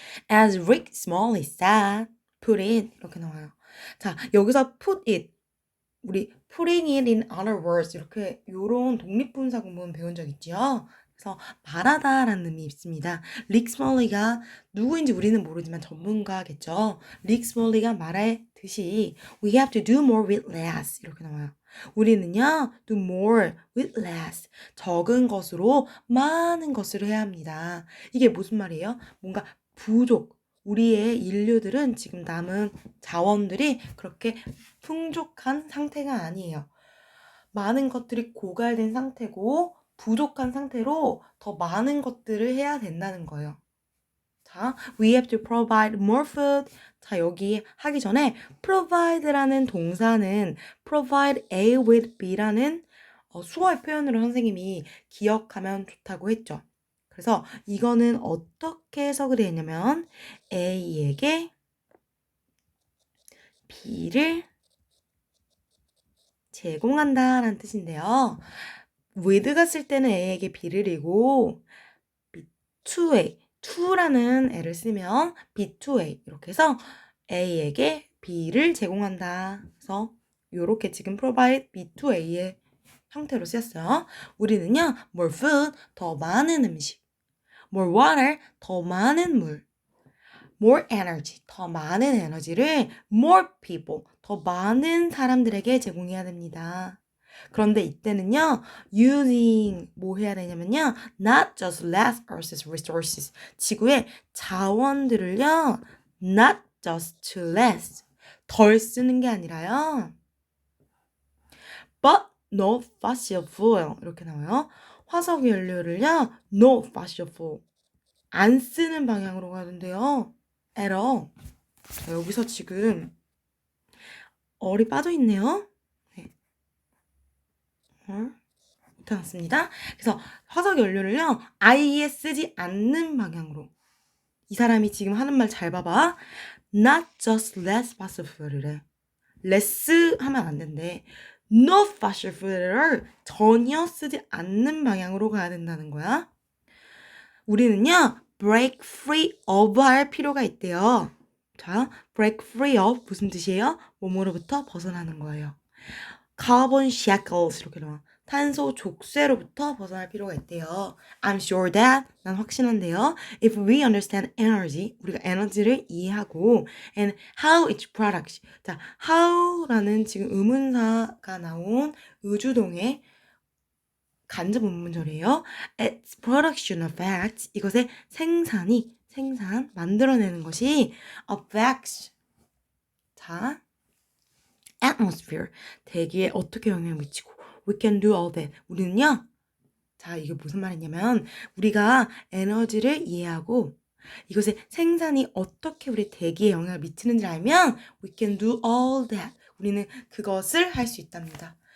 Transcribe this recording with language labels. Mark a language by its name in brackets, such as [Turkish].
[English] As Rick Smalley said, put it [Korean] 이렇게 나와요. 자, 여기서 put it, 우리 [English] putting it in other words [Korean] 이렇게 요런 독립분사 구문 배운 적 있죠? 그래서 말하다라는 의미 있습니다. 릭 스몰리가 누구인지 우리는 모르지만 전문가겠죠. 릭 스몰리가 말했듯이 [English] we have to do more with less [Korean] 이렇게 나와요. 우리는요 [English] do more with less [Korean] 적은 것으로 많은 것을 해야 합니다. 이게 무슨 말이에요? 뭔가 부족 우리의 인류들은 지금 남은 자원들이 그렇게 풍족한 상태가 아니에요. 많은 것들이 고갈된 상태고 부족한 상태로 더 많은 것들을 해야 된다는 거예요. [English] 자, we have to provide more food. [Korean] 자, 여기 하기 전에 provide라는 동사는 provide A with B라는 수어의 표현으로 선생님이 기억하면 좋다고 했죠. 그래서 이거는 어떻게 해석을 했냐면 A에게 B를 제공한다라는 뜻인데요. with가 쓸 때는 A에게 B를이고 B2A, to라는 애를 쓰면 B2A 이렇게 해서 A에게 B를 제공한다. 그래서 이렇게 지금 provide B2A의 형태로 쓰였어요. 우리는요, more food, 더 많은 음식, more water, 더 많은 물, more energy, 더 많은 에너지를 more people, 더 많은 사람들에게 제공해야 됩니다. 그런데 이때는요, [English] using [Korean] 뭐 해야 되냐면요, [English] not just less Earth's resources. [Korean] 지구의 자원들을요, [English] not just less. [Korean] 덜 쓰는 게 아니라요. [English] But no fossil fuel. [Korean] 이렇게 나와요. 화석 연료를요, no fossil fuel. 안 쓰는 방향으로 가는데요. [English] at all. [Korean] 자, 여기서 지금 얼이 빠져 있네요. 네. 못해놨습니다. 그래서 화석 연료를요, 아예 쓰지 않는 방향으로. 이 사람이 지금 하는 말 잘 봐봐. [English] Not just less fossil fuel을 해. less [Korean] 하면 안 된대. [English] No fossil fuel [Korean] 을 전혀 쓰지 않는 방향으로 가야 된다는 거야. 우리는요, break free of 할 필요가 있대요. 자, break free of 무슨 뜻이에요? 뭐뭐로부터 벗어나는 거예요. carbon shackles 이렇게 나와. 탄소 족쇄로부터 벗어날 필요가 있대요. [English] I'm sure that [Korean] 난 확신한데요. [English] If we understand energy [Korean] 우리가 에너지를 이해하고 [English] and how its products [Korean] 자 how라는 지금 의문사가 나온 의주동의 간접 의문절이에요. [English] Its production affects [Korean] 이것의 생산 만들어내는 것이 affects 자 atmosphere 대기에 어떻게 영향을 미치고 [English] we can do all that [Korean] 우리는요 자 이게 무슨 말이냐면 우리가 에너지를 이해하고 이것의 생산이 어떻게 우리 대기에 영향을 미치는지 알면 we can do all that 우리는 그것을 할 수 있답니다.